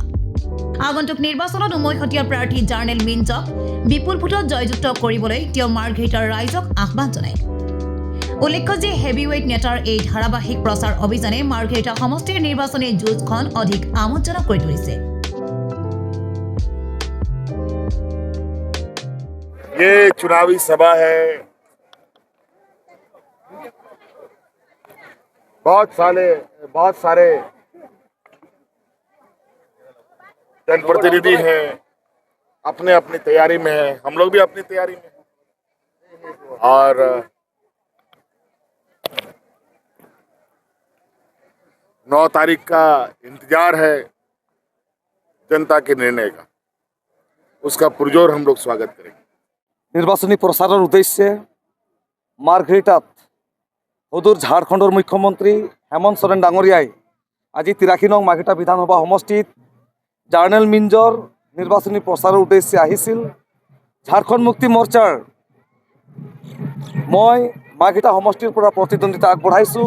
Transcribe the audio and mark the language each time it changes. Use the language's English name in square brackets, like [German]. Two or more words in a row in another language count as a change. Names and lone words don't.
[Assamese] আগন্তুক নিৰ্বাচনত উমৈহতীয়া প্ৰাৰ্থী জাৰ্নেল মিঞ্জক বিপুল ভোটত জয়যুক্ত কৰিবলৈ তেওঁ মাৰ্ঘেৰিটাৰ ৰাইজক আহ্বান জনায়। উল্লেখ্য যে হেভিৱেইট নেতাৰ এই ধাৰাবাহিক প্ৰচাৰ অভিযানে মাৰ্ঘেৰিটা সমষ্টিৰ নিৰ্বাচনী যুঁজখন অধিক আমোদজনক কৰি তুলিছে। [Hindi] ये चुनावी सभा है। बहुत सारे जनप्रतिनिधि हैं, अपने अपनी तैयारी में है। हम लोग भी अपनी तैयारी में हैं। और 9 तारीख का इंतजार है जनता के निर्णय का, उसका पुरजोर हम लोग स्वागत करेंगे। [Assamese] নিৰ্বাচনী প্ৰচাৰৰ উদ্দেশ্যে মাৰ্ঘেৰিটাত সদূৰ ঝাৰখণ্ডৰ মুখ্যমন্ত্ৰী হেমন্ত সোৰেন ডাঙৰীয়াই আজি 83 নং মাৰ্ঘেৰিটা বিধানসভা সমষ্টিত জাৰ্নেল মিঞ্জৰ নিৰ্বাচনী প্ৰচাৰৰ উদ্দেশ্যে আহিছিল। ঝাৰখণ্ড মুক্তি মৰ্চাৰ মই মাৰ্ঘেৰিটা সমষ্টিৰ পৰা প্ৰতিদ্বন্দ্বিতা আগবঢ়াইছোঁ।